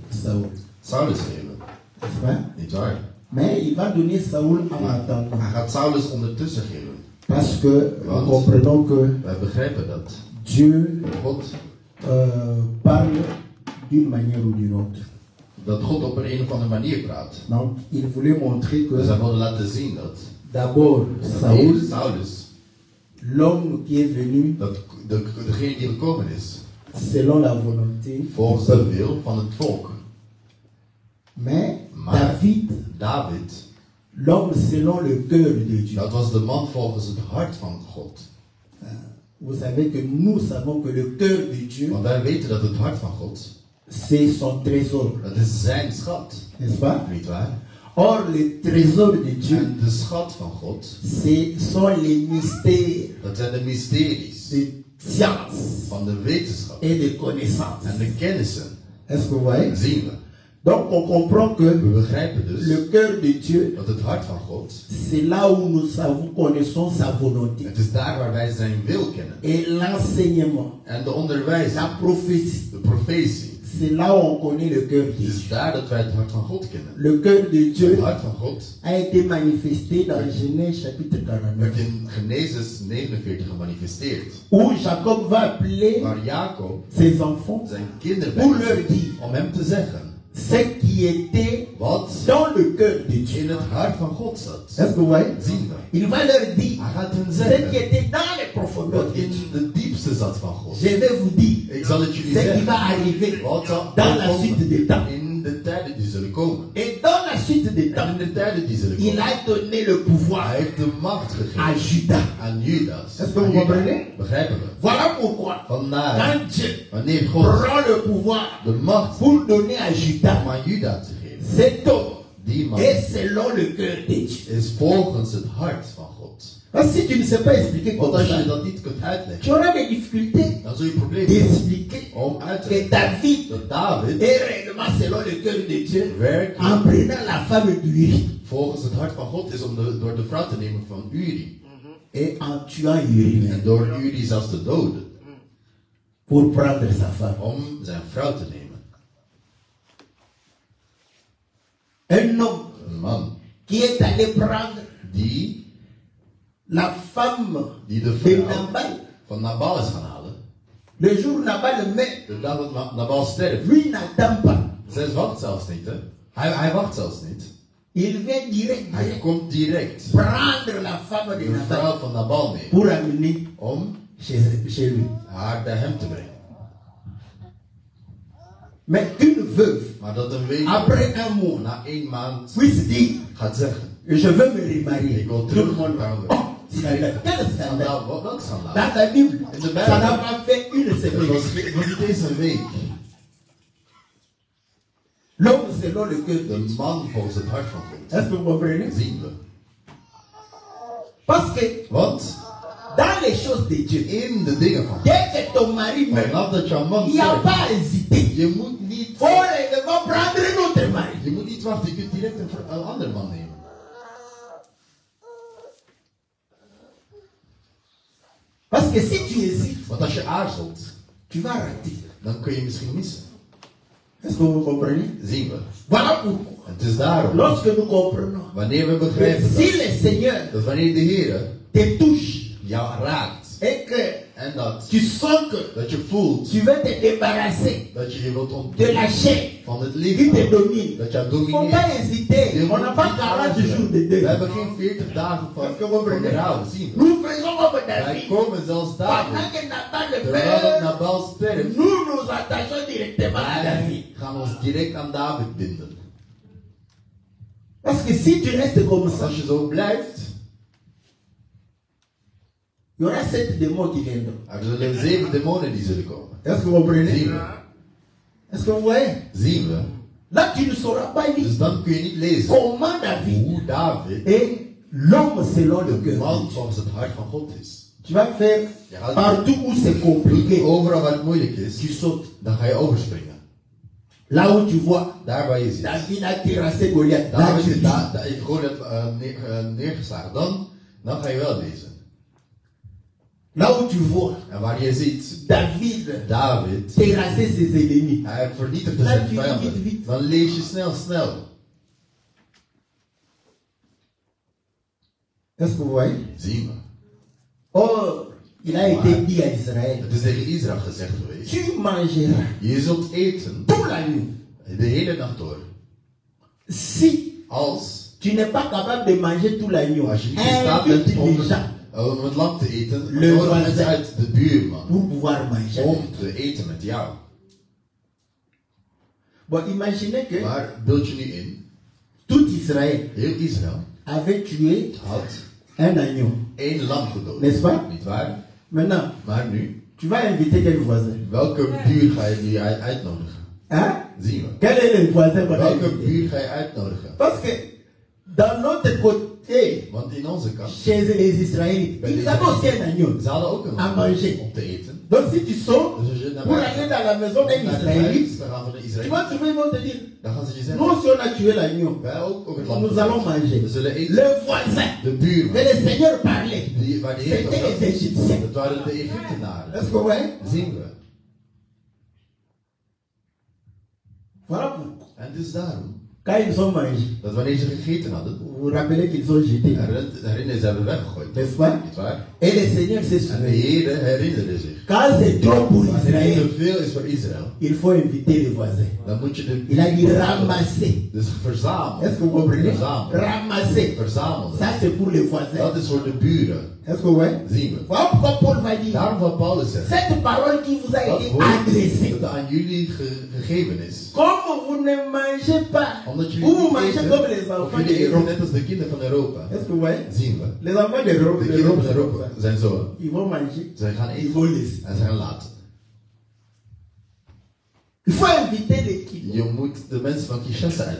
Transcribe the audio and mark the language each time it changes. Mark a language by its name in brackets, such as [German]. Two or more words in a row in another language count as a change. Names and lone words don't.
[French] Saoul. [Dutch] Saulus geven. [French] N'est-ce pas? [Dutch] Niet waar? [French] Mais il va donner Saoul en [Dutch] Maar [French] attendant. [Dutch] hij gaat Saulus ondertussen geven. [French] Parce que nous [Dutch] Want [French] comprenons que [Dutch] wij begrijpen dat [French] Dieu [Dutch] God, [French] parle d'une manière ou d'une autre. [Dutch] dat God op een of andere manier praat. [French] Donc, il voulait montrer [Dutch] Dus [French] que [Dutch] hij wilde laten zien dat [French] d'abord, Saoul, [Dutch] Saulus, [French] l'homme qui est venu [Dutch] dat degene die gekomen is, [French] selon la volonté, [Dutch] volgens de wil van het volk. [French] mais [Dutch] Maar [French] David, [Dutch] David, [French] l'homme selon le cœur de Dieu. [Dutch] dat was de man volgens het hart van God. [French] Vous savez que nous savons que le cœur de Dieu, [Dutch] Want wij weten dat het hart van God, [French] c'est son trésor, [Dutch] dat is zijn schat. [French] n'est-ce pas? [Dutch] Niet waar? [French] Or, le trésor de Dieu, [Dutch] En de schat van God, [French] sont les mystères [Dutch] dat zijn de mysteries [French] de science [Dutch] van de wetenschap [French] et de connaissance. [Dutch] en de kennissen. [French] Est-ce que vous voyez? [Dutch] Zien we. [French] Donc, on comprend que [Dutch] We begrijpen dus [French] le cœur de Dieu, [Dutch] dat het hart van God, [French] c'est là où nous connaissons sa volonté. [Dutch] het is daar waar wij zijn wil kennen. [French] Et l'enseignement, [Dutch] En de onderwijs, [French] la prophétie, [Dutch] de profetie, [French] c'est là où on connaît le cœur de [Dutch] het [French] Dieu. [Dutch] is daar dat wij het hart van God kennen. [French] Le cœur de [Dutch] Het [French] Dieu [Dutch] hart van God [French] a été manifesté dans Genèse chapitre 49, [Dutch] werd in Genesis 49 gemanifesteerd. [French] où Jacob va appeler [Dutch] Waar Jacob [French] ses enfants [Dutch] zijn kinderen [French] pour [Dutch] bij [French] leur [Dutch] zich [French] dire [Dutch] om hem te zeggen [French] ce qui était [Dutch] wat [French] dans le cœur de Dieu. [Dutch] in het hart van God zat. [French] Est-ce que vous voyez? [Dutch] Zien we. [French] Il va leur dire [Dutch] Hij gaat hen [French] ce qui [Dutch] zeggen [French] était dans les profondeurs [Dutch] wat [French] de [Dutch] in [French] Dieu. [Dutch] de diepste zat van God. [French] Je vais vous dire [Dutch] Ik zal het jullie [French] ce qui [Dutch] zeggen. [French] va arriver [Dutch] Wat zal [French] dans la suite des temps. [Dutch] in de tijden die zullen komen. [French] Et dans la suite des [Dutch] En [French] temps, [Dutch] in de tijden die zullen [French] il [Dutch] komen. [French] a donné le pouvoir [Dutch] Hij heeft de macht [French] à [Dutch] gegeven [French] Judas. [Dutch] aan Judas. [French] Est-ce que vous comprenez? [Dutch] Begrijpen we? [French] Voilà pourquoi, [Dutch] Vandaar, [French] quand Dieu [Dutch] wanneer God [French] prend le pouvoir [Dutch] de macht [French] pour donner à Judas, [Dutch] om aan Judas te geven, [French] cet homme [Dutch] die man [French] est selon le cœur de Dieu. [Dutch] is volgens het hart van God. [French] Parce que si tu ne sais pas expliquer [Dutch] Want [French] comme [Dutch] als je [French] ça, [Dutch] dat niet kunt [French] tu [Dutch] uitleggen, [French] auras des difficultés [Dutch] dan zul je problemen hebben [French] d'expliquer [Dutch] om uit te [French] que [Dutch] leggen [French] David [Dutch] dat David [French] est réellement selon le cœur de Dieu en [Dutch] werkelijk [French] prenant la femme d'Uri [Dutch] volgens het hart van God is om door de vrouw te nemen van Uri. [French] et en tuant Uri [Dutch] En door Uri zelfs te doden, [French] pour prendre sa femme. [Dutch] om zijn vrouw te nemen. [French] Un homme [Dutch] Een man [French] qui est allé prendre [Dutch] die [French] la femme [Dutch] de [French] de [Dutch] vrouw [French] Nabal. [Dutch] van Nabal is gaan halen. [French] Le jour où Nabal meurt, [Dutch] De dag dat Nabal sterft. [French] lui n'attend pas. [Dutch] Zij wacht zelfs niet, hè? Hij wacht zelfs niet. [French] Il vient direct, [Dutch] Hij [French] direct [Dutch] komt direct [French] prendre la femme de [Dutch] de [French] Nabal [Dutch] vrouw van Nabal mee [French] pour amener [Dutch] om [French] chez lui. [Dutch] haar bij hem te brengen. [French] Mais qu'une veuve, [Dutch] Maar dat een week [French] après un mois, [Dutch] na 1 maand [French] puisse dire, [Dutch] gaat zeggen: [French] je veux me remarier. [Dutch] ik wil [French] Tout le [Dutch] terug [French] monde [Dutch] naar [French] va. Oh, scandale. Quel scandale. [Dutch] schandaal. Welk schandaal? [French] Dans la Bible, [Dutch] In de [French] ça [Dutch] Bijbel. [French] n'a pas fait une [Dutch] Het [French] semaine. [Dutch] was niet eens een week. [French] L'homme selon le cœur de [Dutch] De [French] Dieu. [Dutch] man volgens het hart van God. [French] Est-ce que vous comprenez? [Dutch] Zien we. [French] Parce que [Dutch] Want [French] dans les choses de Dieu, [Dutch] in de dingen van God, [French] dès que ton mari meurt, [Dutch] vanaf dat jouw man [French] il n'y a [Dutch] sterft, [French] pas à hésiter. [Dutch] je moet niet [French] Oh, il va prendre un autre mari. [Dutch] Je moet niet wachten, je kunt direct een andere man nemen. [French] Parce que si tu hésites, [Dutch] Want als je aarzelt, [French] tu vas rater. [Dutch] dan kun je misschien missen. [French] Est-ce que vous comprenez? [Dutch] Zien we. [French] Voilà pourquoi. [Dutch] En het is daarom, [French] Lorsque nous comprenons [Dutch] wanneer we [French] que [Dutch] begrijpen [French] si le Seigneur [Dutch] dat wanneer de Heer [French] te touche [Dutch] jou raakt, [French] et que [Dutch] en dat [French] tu sens que [Dutch] je voelt [French] tu veux te débarrasser [Dutch] dat je je wilt [French] de la [Dutch] ontdoen [French] chair [Dutch] van het [French] qui [Dutch] lichaam, [French] te domine, [Dutch] dat jou [French] il ne faut [Dutch] domineert. [French] pas hésiter. On n'a pas 40 jours de [Dutch] We [French] deuil. [Dutch] hebben geen 40 dagen van rouw, zien we. [French] Nous faisons comme [Dutch] Wij [French] David. [Dutch] komen zelfs daar. [French] Pendant que Nathan le [Dutch] Terwijl [French] père, [Dutch] Nabal sterft, [French] nous nous attachons directement à David. [Dutch] wij gaan ons direct aan David binden. [French] Parce que si tu restes comme [Dutch] Want [French] ça, [Dutch] als je zo blijft, [French] il y aura 7 démons qui viendront. [Dutch] er zullen 7 demonen die zullen komen. [French] Est-ce que vous comprenez? [Dutch] Zien we. [French] Est-ce que vous voyez? [Dutch] Zien we. [French] Là, tu ne sauras pas lire [Dutch] Dus dan kun je niet lezen [French] comment David [Dutch] hoe David [French] est l'homme selon le [Dutch] de [French] cœur. [Dutch] man volgens het hart van God is. [French] Tu vas faire partout où c'est compliqué, [Dutch] Overal waar het moeilijk [French] tu [Dutch] is, [French] sautes. [Dutch] dan ga je overspringen. [French] Là où tu vois, [Dutch] Daar waar je zit. [French] David a terrassé Goliath. Là, [Dutch] Daar [French] tu [Dutch] is [French] lis. [Dutch] heeft gewoon het neergeslagen. Dan ga je wel lezen. [French] Là où tu vois, [Dutch] En waar je ziet, [French] David [Dutch] David, [French] terrasser ses ennemis. [Dutch] hij vernietigde [French] Là, [Dutch] zijn [French] tu [Dutch] vijanden. [French] lis vite. [Dutch] Dan lees je snel. [French] Est-ce que vous voyez? [Dutch] Zien we. [French] Or, il a été dit à Israël, [Dutch] Het is tegen Israël gezegd geweest. [French] tu mangeras [Dutch] Je zult eten [French] toute la nuit. [Dutch] de hele nacht door. [French] Si [Dutch] Als [French] tu n'es pas capable de manger toute la nuit, [Dutch] je niet in staat [French] invite [Dutch] bent om [French] les gens [Dutch] het lam te eten, [French] Le [Dutch] nodig [French] voisin. [Dutch] mensen uit de buurman [French] pour pouvoir manger. [Dutch] om te eten met jou. [French] Bon, imaginez que [Dutch] Maar beeld je nu in, [French] tout Israël [Dutch] heel Israël [French] avait tué [Dutch] had [French] un agneau. [Dutch] 1 lam gedood. [French] N'est-ce pas? [Dutch] Niet waar? [French] Maintenant, [Dutch] Maar nu, [French] tu vas inviter quel voisin? [Dutch] welke buur ga je nu uitnodigen? [French] Hein? [Dutch] Zien we. [French] Quel est le voisin qu'on a [Dutch] Welke [French] invité? [Dutch] buur ga je uitnodigen? [French] Parce que dans notre côté, [Dutch] Want in onze kant, [French] chez les Israélites, ils avaient aussi un agneau. [Dutch] ze hadden ook een [French] À [Dutch] lam [French] manger. [Dutch] om te eten. [French] Donc si tu sors [Dutch] Dus als je naar [French] pour [Dutch] buiten [French] aller dans la maison d'un [Dutch] naar de [French] Israélite, [Dutch] huis, dan gaan we naar [French] tu [Dutch] Israël. [French] vas trouver, ils vont te dire, [Dutch] Dan gaan ze je zeggen, [French] nous si on a tué l'agneau, [Dutch] wij ook het lam. [French] nous allons manger. [Dutch] We zullen eten. [French] Le voisin, [Dutch] De buurman, [French] que le Seigneur parlait, [Dutch] waar de Heer [French] c'était [Dutch] was, [French] les Égyptiens. [Dutch] dat waren de Egyptenaren. [French] Est-ce que vous voyez? [Dutch] Zien we. [French] Voilà pourquoi. [Dutch] En het is daarom [French] Quand ils ont mangé, [Dutch] dat wanneer ze gegeten hadden, [French] vous vous rappelez qu'ils ont jeté, [Dutch] herinneren ze hebben weggegooid. [French] n'est-ce pas? [Dutch] Niet waar? [French] Et le Seigneur s'est [Dutch] En de [French] souvenu. [Dutch] Heer herinnerde zich. [French] Quand c'est trop pour [Dutch] Als het [French] Israël, [Dutch] te veel is voor Israël, [French] il faut inviter les voisins. [Dutch] dan moet je de [French] Il a dit ramasser. [Dutch] dus verzamelen. [French] Est-ce que vous comprenez? [Dutch] Verzamelen. [French] Ramasser. [Dutch] Verzamelen. [French] Ça c'est pour les voisins. [Dutch] Dat is voor de buren. [French] Est-ce que vous voyez? [Dutch] Zien we. [French] Voilà pourquoi Paul va dire, [Dutch] Daarom wat Paulus zegt. [French] cette parole qui vous a [Dutch] Dat [French] été [Dutch] woord [French] adressée, [Dutch] dat aan jullie gegeven is. [French] comme vous ne mangez pas, [Dutch] Omdat [French] ou [Dutch] jullie [French] vous [Dutch] niet [French] mangez [Dutch] eten, [French] comme les [Dutch] of [French] enfants [Dutch] jullie eten [French] d'Europe. [Dutch] net als de kinderen van Europa. [French] Est-ce que vous voyez? [Dutch] Zien we. [French] Les enfants d'Europe, [Dutch] De kinderen van [French] c'est comme [Dutch] Europa [French] ça. [Dutch] zijn zo. [French] Ils vont manger, [Dutch] Zij gaan [French] ils [Dutch] eten [French] vont laisser. [Dutch] en ze gaan laten. [French] Il faut inviter l'équipe. [Dutch] Je moet de mensen van Kinshasa [French] Est-ce